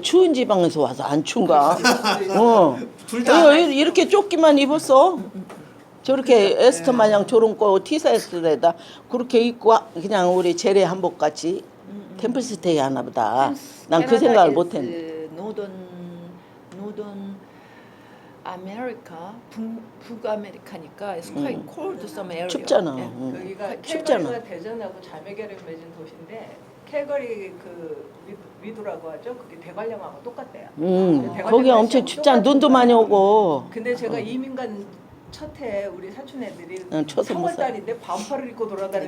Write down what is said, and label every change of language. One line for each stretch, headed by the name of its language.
Korean: 추운 지방에서 와서 안 추운가? 둘 다. 이렇게 조끼만 입었어. 저렇게 에스터 마냥 저런 거 티셔츠에다 그렇게 입고 그냥 우리 재래 한복 같이 템플스테이 하나 보다. 난 그 생각을 못 했네.
English: Northern America,
Korean: 북아메리카니까
English: it's quite cold some area.
Korean: 춥잖아. 여기가 춥잖아. 캘거리가 대전하고 자매결을 맺은 도시인데 캘거리 그 위도라고 하죠. 그게 대관령하고 똑같대요. 거기 엄청 춥잖아. 눈도 많이 오고. 근데 제가 이민간 첫해 우리 사촌 애들이 쳐서 못 살아. 3월달인데 반팔을 입고 돌아다니는